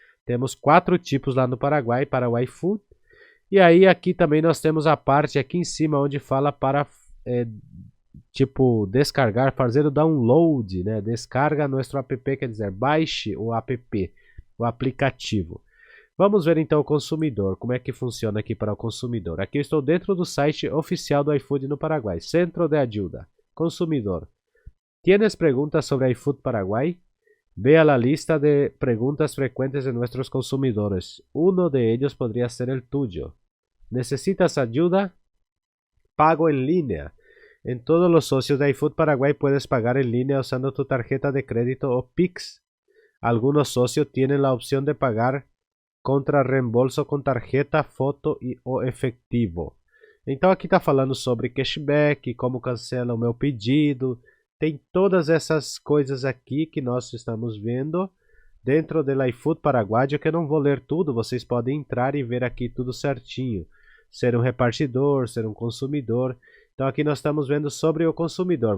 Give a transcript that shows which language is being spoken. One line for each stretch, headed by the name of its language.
Portuguese: Temos 4 tipos lá no Paraguai para o iFood. E aí aqui também nós temos a parte aqui em cima onde fala para tipo descargar, fazer o download, né? Descarga nosso app, quer dizer, baixe o app, o aplicativo. Vamos ver então o consumidor, como é que funciona aqui para o consumidor. Aqui eu estou dentro do site oficial do iFood no Paraguai, Centro de Ajuda, consumidor.
Spanish: ¿Tienes preguntas sobre iFood Paraguay? Vea la lista de preguntas frecuentes de nuestros consumidores. Uno de ellos podría ser el tuyo. ¿Necesitas ayuda? Pago en línea. En todos los socios de iFood Paraguay puedes pagar en línea usando tu tarjeta de crédito o Pix. Algunos socios tienen la opción de pagar contra reembolso com tarjeta, foto ou efetivo.
Portuguese: Então aqui está falando sobre cashback, como cancela o meu pedido. Tem todas essas coisas aqui que nós estamos vendo dentro do iFood Paraguai, que eu não vou ler tudo, vocês podem entrar e ver aqui tudo certinho. Ser um repartidor, ser um consumidor. Então aqui nós estamos vendo sobre o consumidor.